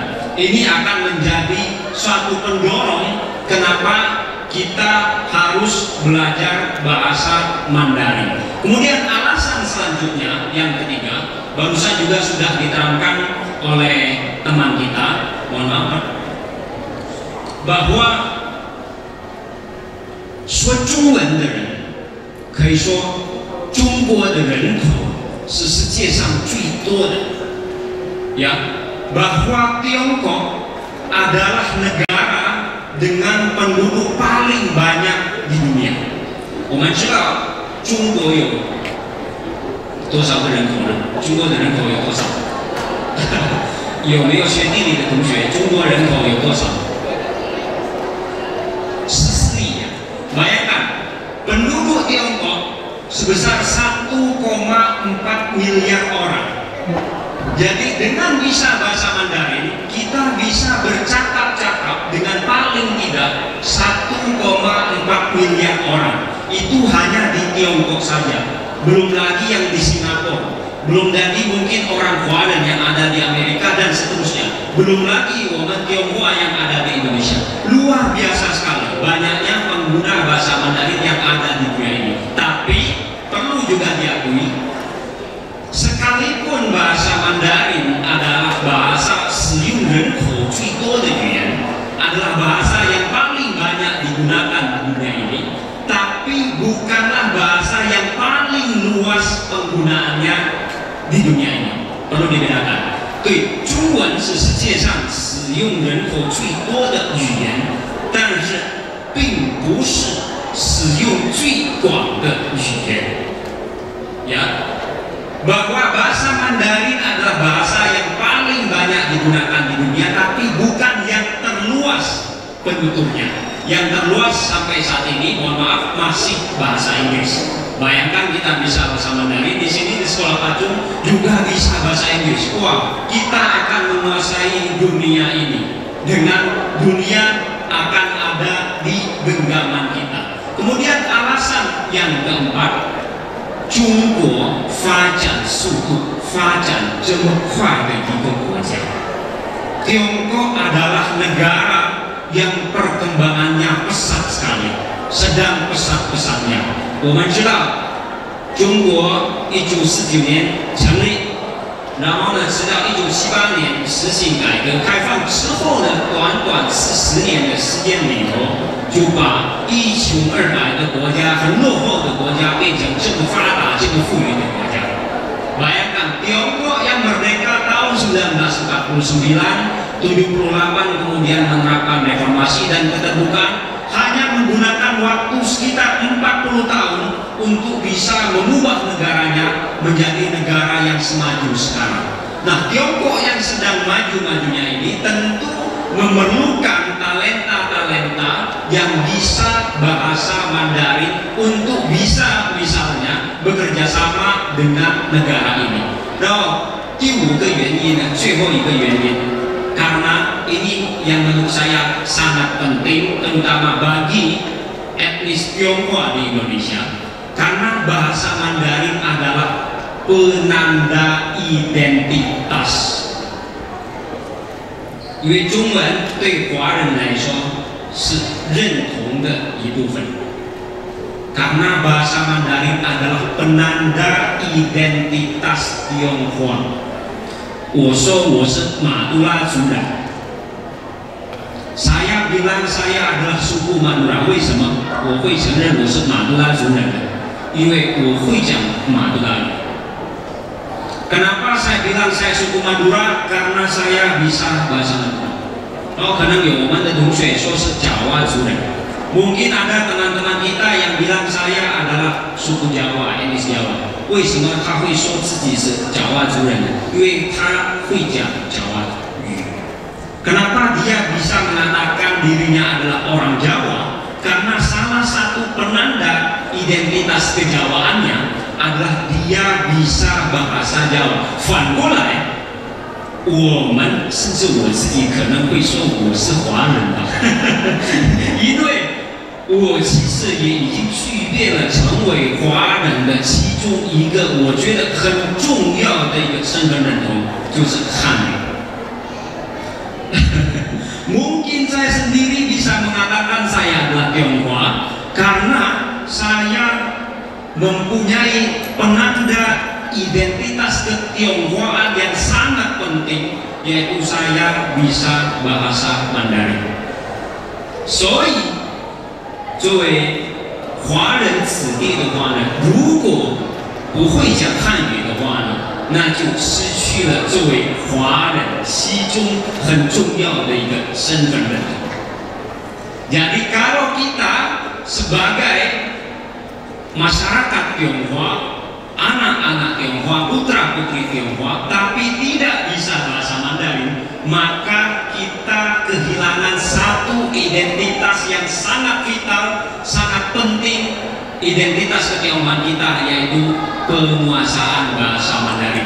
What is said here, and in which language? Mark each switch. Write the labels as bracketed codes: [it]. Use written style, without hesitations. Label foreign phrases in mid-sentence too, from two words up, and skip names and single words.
[id] Ini akan menjadi suatu pendorong kenapa kita harus belajar bahasa Mandarin. Kemudian alasan selanjutnya yang ketiga, barusan juga sudah diterangkan oleh teman kita, mohon maaf, bahwa [zh] 说中文的人，可以说中国的人口是世界上最多的， [id] ya, bahwa Tiongkok adalah negara dengan penduduk paling banyak di dunia. [zh] 我们知道中国有多少个人口呢？中国的人口有多少？有没有学地理的同学？中国人口有多少？14 亿 ya. [id] Bayangkan penduduk Tiongkok sebesar 1,4 miliar orang. Jadi dengan bisa bahasa Mandarin, kita bisa bercakap-cakap dengan paling tidak 1,4 miliar orang. Itu hanya di Tiongkok saja. Belum lagi yang di Singapura. Belum lagi mungkin orang Huanan yang ada di Amerika dan seterusnya. Belum lagi orang Tionghoa yang ada di Indonesia. Luar biasa sekali banyaknya pengguna bahasa Mandarin yang ada di dunia ini. Tapi perlu juga diakui, sekalipun bahasa Mandarin adalah bahasa [zh] 使用人口最多的语言, [id] adalah bahasa yang paling banyak digunakan di dunia ini, tapi bukanlah bahasa yang paling luas penggunaannya di dunia ini. Perlu dibedakan. [zh] 对，中文是世界上使用人口最多的语言，但是并不是使用最广的语言。 [id] Ya, bahwa bahasa Mandarin adalah bahasa yang paling banyak digunakan di dunia, tapi bukan yang terluas penduduknya. Yang terluas sampai saat ini, mohon maaf, masih bahasa Inggris. Bayangkan kita bisa bahasa Mandarin di sini di sekolah Pacung juga bisa bahasa Inggris. Wah, kita akan menguasai dunia ini. Dengan dunia akan ada di genggaman kita. Kemudian alasan yang keempat, [zh] 中国发展速度发展这么快的一个国家。 [id] Tiongkok adalah negara yang perkembangannya pesat sekali, sedang pesat-pesatnya. [zh] 我们知道中国1949年成立，然后呢，直到1978年实行改革开放之后呢，短短40年的时间里头，就把一穷二白的国家、很落后的国家变成这么发达、这么富裕的国家。 [id] Bayangkan Tiongkok yang merdeka tahun 1949, 78 kemudian menerapkan reformasi dan keterbukaan, hanya menggunakan waktu sekitar 40 tahun untuk bisa mengubah negaranya menjadi negara yang semaju sekarang. Nah, Tiongkok yang sedang maju-majunya ini tentu memerlukan talenta-talenta yang bisa bahasa Mandarin untuk bisa misalnya bekerja sama dengan negara ini. Nah, [zh] 第5个原因呢，最后一个原因。 [id] Karena ini yang menurut saya sangat penting, terutama bagi etnis Tionghoa di Indonesia. Karena bahasa Mandarin adalah penanda identitas. [zh] 因为中文对华人来说是认同的一部分。 [id] Karena bahasa Mandarin adalah penanda identitas Tionghoa. [zh] 我说我是马杜拉族人 [id] Saya bilang saya adalah suku Madura. [zh] 为什么我会承认我是马杜拉族人呢？因为我会讲马杜拉语。 [id] Kenapa saya bilang saya suku Madura? Karena saya bisa bahasa Madura. [zh] Oh, 可能有我们的同学说是爪哇族人。 [id] Mungkin ada teman-teman kita yang bilang saya adalah suku Jawa, etnis Jawa. [zh] 为什么他会说自己是爪哇族人呢？因为他会讲爪哇语。 [id] Kenapa dia bisa mengatakan dirinya adalah orang Jawa? Karena salah satu penanda identitas kejawaannya adalah dia bisa bahasa Jawa. [zh] 反过来，我们甚至我自己可能会说我是华人吧，因为我其实也已经具备了成为华人的其中一个我觉得很重要的一个身份认同，就是汉语。 [id] Mungkin saya sendiri bisa mengatakan saya adalah Tionghoa karena saya mempunyai penanda identitas ketionghoaan yang sangat penting, yaitu saya bisa bahasa Mandarin. [zh] 所以作为华人子弟的话呢，如果不会讲汉语的话呢，那就失去了作为华人其中很重要的一个身份认同。 [id] Jadi kalau kita sebagai masyarakat Tionghoa, anak-anak Tionghoa, putra-putri Tionghoa, tapi tidak bisa bahasa Mandarin, maka kita kehilangan satu identitas yang sangat vital, sangat penting, identitas ketionghoaan kita, yaitu penguasaan bahasa Mandarin.